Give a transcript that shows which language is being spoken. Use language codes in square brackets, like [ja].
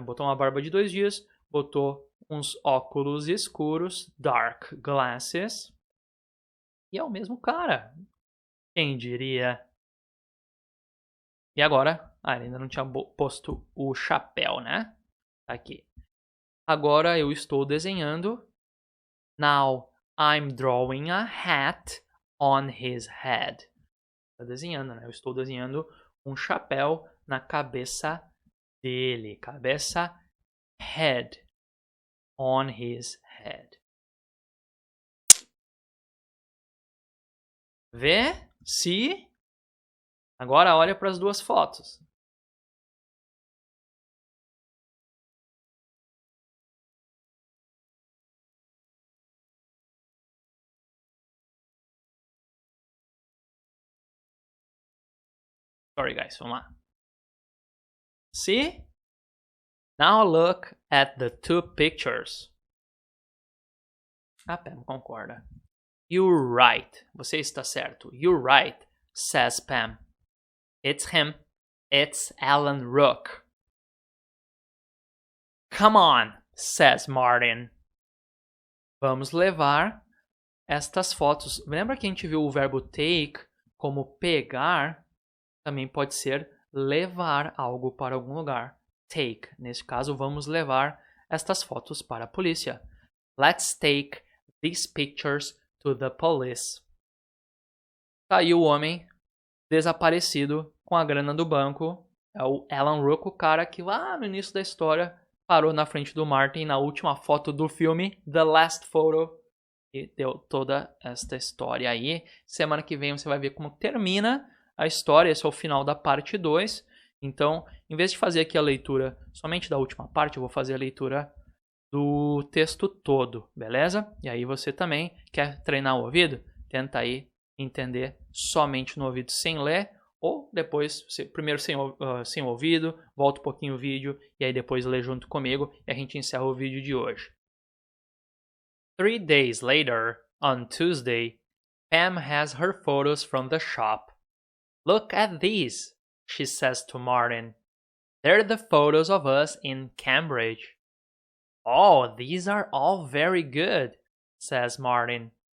[pt] Botou uma barba de 2 dias, botou uns óculos escuros, [en] dark glasses. [pt] E é o mesmo cara. Quem diria? E agora? Ele ainda não tinha posto o chapéu, né? Tá aqui. Agora eu estou desenhando. [en] Now I'm drawing a hat on his head. [pt] Tá desenhando, né? Eu estou desenhando um chapéu na cabeça dele. Cabeça, head. [en] On his head. [pt] Vê? Se. Agora olha para as duas fotos. [en] Sorry, guys. [pt] Vamos lá. [en] See? Now look at the 2 pictures. [pt] Pam concorda. [en] You're right. [pt] Você está certo. [en] You're right, says Pam. It's him. It's Alan Rook. Come on, says Martin. [pt] Vamos levar estas fotos. Lembra que a gente viu o verbo take como pegar? Também pode ser levar algo para algum lugar. [en] Take. [pt] Nesse caso, vamos levar estas fotos para a polícia. [en] Let's take these pictures to the police. [pt] Tá aí o homem desaparecido com a grana do banco. É o Alan Rook, o cara que lá no início da história parou na frente do Martin na última foto do filme, The Last Photo, e deu toda esta história aí. Semana que vem você vai ver como termina a história. Esse é o final da parte 2. Então, em vez de fazer aqui a leitura somente da última parte, eu vou fazer a leitura do texto todo, beleza? E aí você também quer treinar o ouvido? Tenta aí entender somente no ouvido sem ler, ou depois, primeiro sem ouvido, volta um pouquinho o vídeo e aí depois lê junto comigo e a gente encerra o vídeo de hoje. [en] 3 days later, on Tuesday, Pam has her photos from the shop. Look at these, she says to Martin. They're the photos of us in Cambridge. Oh, these are all very good, says Martin.